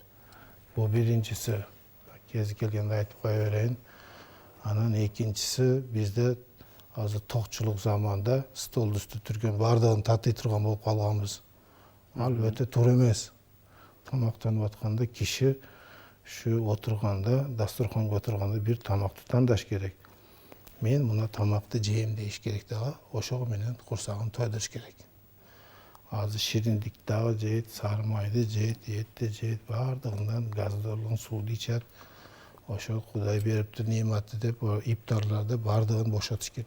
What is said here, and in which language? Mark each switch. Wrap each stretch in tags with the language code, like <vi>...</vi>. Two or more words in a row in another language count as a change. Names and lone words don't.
<ky>Бул биринчиси, кези келгенде айтып кое берейин. Анан экинчиси, бизде азыр токчулук заманда стол үстү түргөн баардыгын татый турган болуп калганбыз. Ал өтө туура эмес. Тамактанып атканда киши ушу отурганда, дасторконго отурганда бир тамакты тандаш керек. Мен мына тамакты жейм дейиш керек дагы, ошого менен курсагын тойдуруш керек. Азыр шириндик дагы жейт, сары майды жейт, этти жейт, баардыгынан газдалган сууну ичет. Ошо Кудай берипти нематы деп иптарларда баардыгын бошотуш керек.</ky>